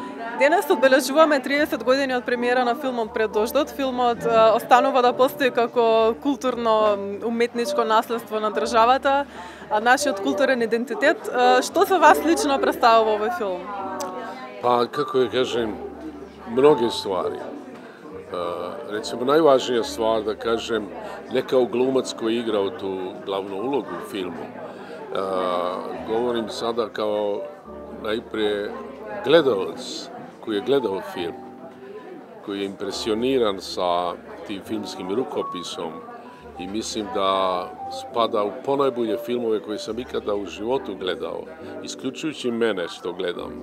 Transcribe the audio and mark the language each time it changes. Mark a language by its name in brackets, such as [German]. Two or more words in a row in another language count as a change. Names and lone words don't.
[Macedonian] Денес одбележуваме 30 години од премиера на филмот Пред дождот. Филмот останува да постои како културно-уметничко наследство на државата, нашиот културен идентитет. Што за вас лично представува овој филм? [Croatian] Pa, kako je kažem, mnoge stvari. Recimo, najvažnija stvar, da kažem, ne kao glumac koji je igrao tu glavnu ulogu u filmu. Govorim sada kao najprije gledalac koji je gledao film, koji je impresioniran sa tim filmskim rukopisom i mislim da spada u ponajbolje filmove koje sam ikada u životu gledao, isključujući mene što gledam.